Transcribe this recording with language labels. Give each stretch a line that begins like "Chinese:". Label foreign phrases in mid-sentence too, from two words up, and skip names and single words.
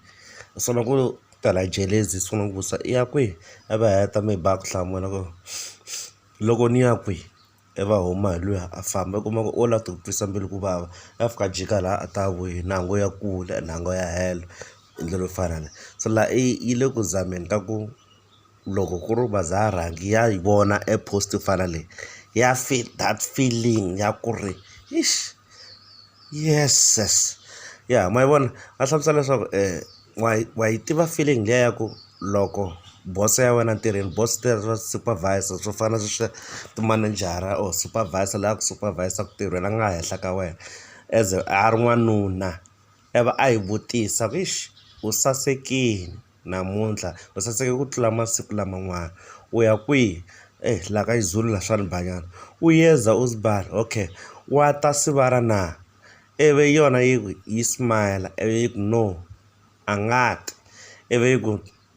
Tsonga: Swona ku tala jelezi swi ku vusa i ya kwihi a va heta mi ba ku hlamula ku loko ni ya kwihi eva huma hi luya a famba kuma ku o la ti twisa mbilu ku vava a fika jika laha a ta vuyi nango ya kule nango ya helo hi ndlela yo fana leyi. So laha yi le ku zameni ka ku loko ku ri Vazaya Rhangi ya yi vona e post yo fana leyi ya
English: feel that feeling
Tsonga: ya ku ri yes ya ma yi vona a hlamusela leswaku wa yi tiva feeling liya ya ku loko boss ya wena ntirhweni
English: boss supervisor
Tsonga: swo fana sweswi timanejara or supervisor laha ku supervisor ku tirhweni a nga henhla ka wena as a ri n'wanuna ivi a yi vutisa u sasekile namuntlha u saseke ku tlula masiku laman'wana u ya kwihi laha ka xizulu la swa ni banyana u yeza u sibala okay wa ta sivara na ivi yona yi smile ivi yi ku no a nga ti ivi yi ku